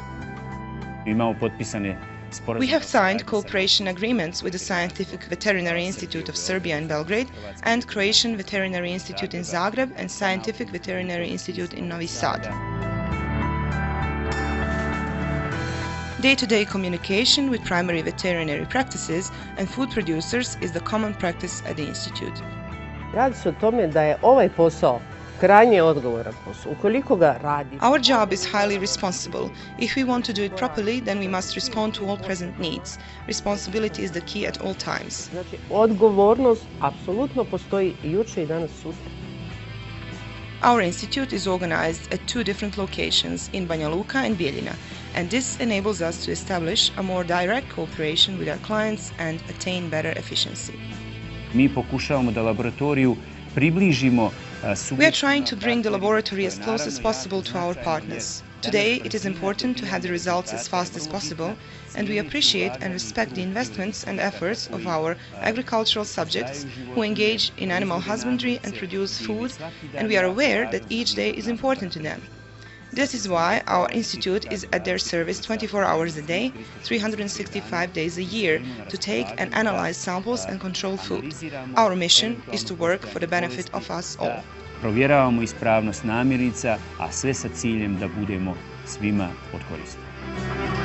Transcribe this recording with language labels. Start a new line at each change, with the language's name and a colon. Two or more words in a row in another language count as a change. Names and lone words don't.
English: We have signed cooperation agreements with the Scientific Veterinary Institute of Serbia in Belgrade and Croatian Veterinary Institute in Zagreb and Scientific Veterinary Institute in Novi Sad. Day-to-day communication with primary veterinary practices and food producers is the common practice at the Institute.
Serbian: Radi se o tome da je ovaj posao krajnje odgovoran posao. Ukoliko ga radi...
English: Our job is highly responsible. If we want to do it properly, then we must respond to all present needs. Responsibility is the key at all times.
Serbian: Znači, odgovornost apsolutno postoji i juče i danas sutra.
English: Our institute is organized at two different locations in Banja Luka and Bijeljina, and this enables us to establish a more direct cooperation with our clients and attain better efficiency.
Serbian: Mi pokušavamo da laboratoriju približimo.
English: We are trying to bring the laboratory as close as possible to our partners. Today, it is important to have the results as fast as possible, and we appreciate and respect the investments and efforts of our agricultural subjects who engage in animal husbandry and produce food, and we are aware that each day is important to them. This is why our institute is at their service 24 hours a day, 365 days a year, to take and analyze samples and control food. Our mission is to work for the benefit of us all.
Serbian: Provjeravamo ispravnost namirnica, a sve sa ciljem da budemo svima od koristi.